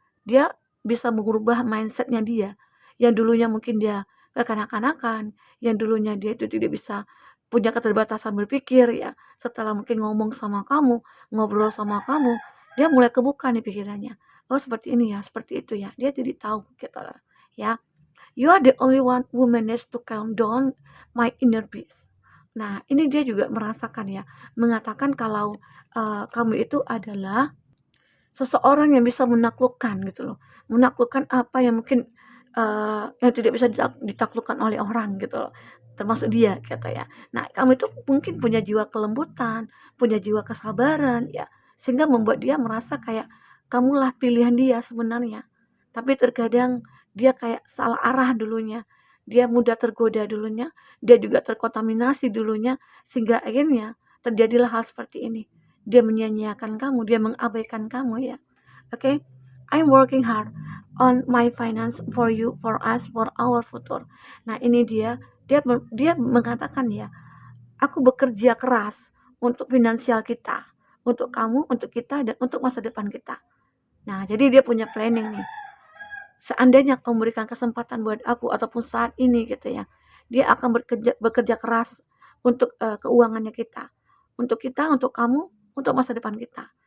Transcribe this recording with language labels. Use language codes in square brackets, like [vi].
[id] Dia bisa mengubah mindsetnya dia. Yang dulunya mungkin dia kekanak-kanakan, yang dulunya dia itu tidak bisa punya keterbatasan berpikir ya. Setelah mungkin ngomong sama kamu, ngobrol sama kamu, dia mulai kebuka nih pikirannya. Oh seperti ini ya, seperti itu ya. Dia jadi tahu gitu loh ya. [en] You are the only one who managed to calm down my inner beast. [id] Nah, ini dia juga merasakan ya, mengatakan kalau kamu itu adalah seseorang yang bisa menaklukkan gitu loh. Menaklukkan apa yang mungkin yang tidak bisa ditaklukkan oleh orang gitu loh. Termasuk dia kata ya. Nah, kamu itu mungkin punya jiwa kelembutan, punya jiwa kesabaran ya, sehingga membuat dia merasa kayak kamulah pilihan dia sebenarnya. Tapi terkadang dia kayak salah arah dulunya. Dia mudah tergoda dulunya, dia juga terkontaminasi dulunya sehingga akhirnya terjadilah hal seperti ini. dia menyia-nyiakan kamu, dia mengabaikan kamu ya. [en] Oke, I'm working hard on my finance for you, for us, for our future. [id] Nah, ini dia mengatakan ya, aku bekerja keras untuk finansial kita, untuk kamu, untuk kita, dan untuk masa depan kita. Nah, jadi dia punya planning nih. Seandainya kau memberikan kesempatan buat aku ataupun saat ini gitu ya, dia akan bekerja keras untuk keuangannya kita, untuk kamu, untuk masa depan kita.